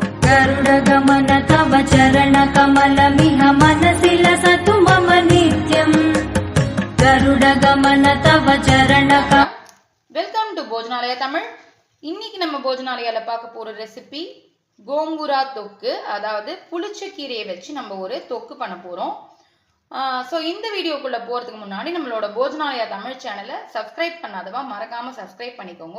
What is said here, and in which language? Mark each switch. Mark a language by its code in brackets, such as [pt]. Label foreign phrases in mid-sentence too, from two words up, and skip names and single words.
[sa] गरुडगमन तव चरणकमलमिह मनसि लसतु मम नित्यम् गरुडगमन तव चरणक [en] Welcome to Bhojanalaya Tamil. [ta] இன்னைக்கு நம்ம போஜனாலயால பார்க்க போற ரெசிபி கோங்குரா தொக்கு. அதாவது புளிச்ச கீரையை வச்சு நம்ம ஒரு தொக்கு பண்ண போறோம். ஸோ இந்த வீடியோக்குள்ள போறதுக்கு முன்னாடி நம்மளோட போஜனாலயா தமிழ் சேனலை சப்ஸ்கிரைப் பண்ணாதவா மறக்காம சப்ஸ்கிரைப் பண்ணிக்கோங்க.